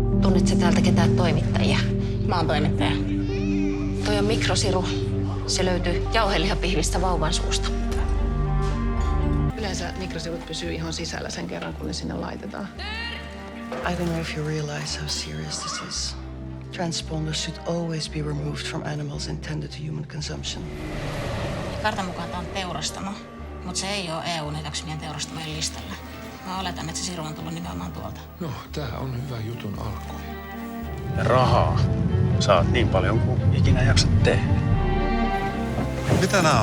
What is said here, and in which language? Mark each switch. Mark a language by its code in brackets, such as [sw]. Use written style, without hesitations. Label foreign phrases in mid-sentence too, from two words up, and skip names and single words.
[fi] Tunnetko täältä ketään toimittajia? Mä oon toimittaja. Toi on mikrosiru. Se löytyy jauhelihapihvistä vauvan suusta. Yleensä mikrosivut pysyy ihon sisällä sen kerran, kun ne sinne laitetaan. [en] I don't know if you realize how serious this is. Transponders should always be removed from animals intended to human consumption. [fi] Kartan mukaan tämä on teurastamo, mutta se ei ole EU:n hyväksymien teurastamojen listalla. Mä oletan, että se siru on tullut nimenomaan tuolta. No, tää on hyvä jutun alku. Ja rahaa saat niin paljon kuin ikinä jaksat tehdä. Mitä nää on?